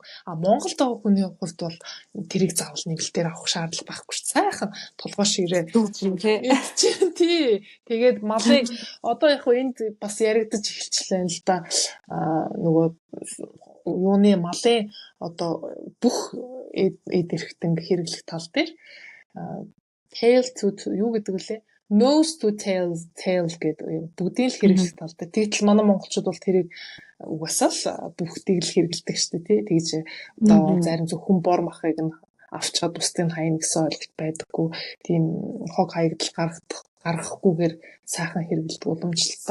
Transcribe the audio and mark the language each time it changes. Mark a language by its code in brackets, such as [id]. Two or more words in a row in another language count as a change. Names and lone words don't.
[mn] А Монголд байгаа хүний хувьд бол тэрийг заавал нэмэлтээр авах шаардлага байхгүй шүү. Сайхан толгой ширээ дүүжин те идчихэн тий. Тэгээд малыг одоо яг энд бас яригдаж эхэлчихлээ л да. Нөгөө юуны малын одоо бүх эд эрхтэн хэрэглэх тал дээр [en] tail to [mn] юу гэдэг вүлээ? [en] Nose to tail [mn] гэдэг бүгдийг л хэрэглэх талтай. Тэгтэл манай монголчууд бол тэрийг угаасаа л бүгдийг л хэрэглэдэг шүү дээ тий. Тэгж одоо зарим зөвхөн бор махыг нь авчгаад бусдыг хайна гэсэн ойлголт байдаггүй. Тийм хог хаягдал гаргахгүйгээр сайхан хэрэглэдэг уламжлалтай.